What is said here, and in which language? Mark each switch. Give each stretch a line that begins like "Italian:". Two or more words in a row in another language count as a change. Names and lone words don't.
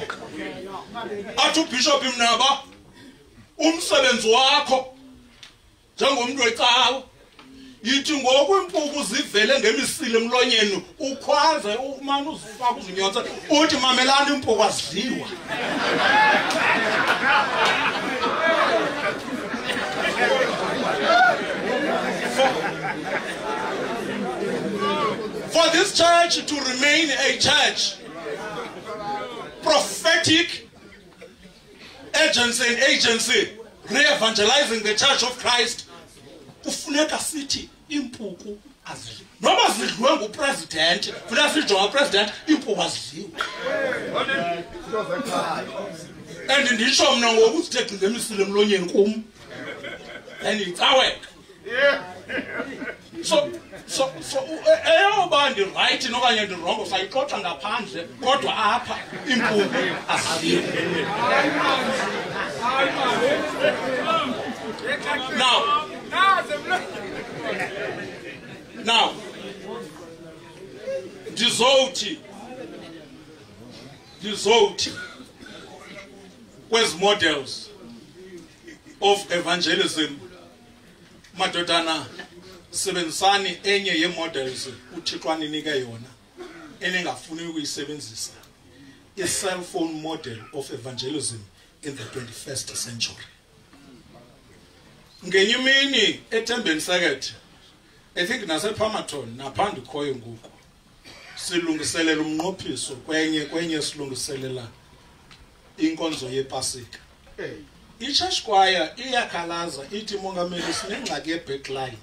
Xhosa: Athi uBishop Mnaba umsebenzi wakho njengomntu wecawa yithi ngoku impuku zivele ngemisile emlonyeni ukhwaze umane uzifaka uzinyonsa uthi mamelani impuku azidliwa.
English: For this church to remain a church, prophetic agency, re-evangelizing the Church of Christ,
Xhosa: kufuneka sithi impuku azidliwe. Noma zidliwe ngupresident, funeka sijonga president impuku azidliwe. And ndisho mna ngoku sithe ngemisile emlonyeni kum.
English: And it's our So
Xhosa: eyoba ndi-right nokanye ndi-wrong sayixoxa ngaphandle kodwa apha impuku azidliwe. Now, ndizothi kwezi
English: models of evangelism,
Xhosa: madodana, sebenzisani enye ye-models uThixo aninike yona eningafuni ukuyisebenzisa,
English: i-cell phone model of evangelism in the 21st century.
Xhosa: Ngenye imini eThembeni Sekethe,
English: I think
Xhosa: nasePalmerton naphanda ukhoyo ngoku, silungiselela umnqophiso kwenye silungiselela inkonzo yePasika. I-church choir iyakhalaza ithi mongameli sinengxaki ye-backline.